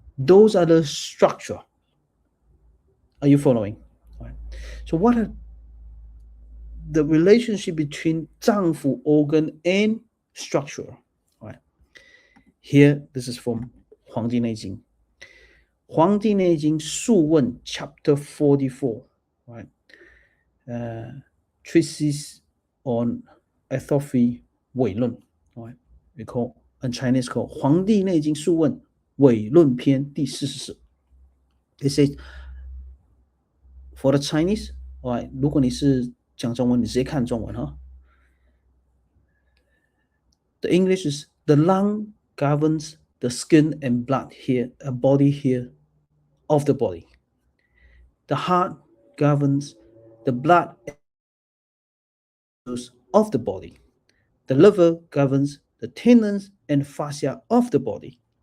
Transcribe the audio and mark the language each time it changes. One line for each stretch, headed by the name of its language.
English: Those are the structure. Are you following? Right. So what are the relationship between 脏腑 organ and structure? Right. Here, this is from 黄帝内经. 黄帝内经素问 chapter 44, right? Treatise on atrophy 伪论, right? We call in Chinese called 黄帝内经素问伪论篇第44. It says for the Chinese, right?
Chinese: 如果你是讲中文，你直接看中文哈。
English: The English is the lung governs the skin and blood here, a body here of the body. The heart governs the blood of the body. The liver governs the tendons and fascia of the body.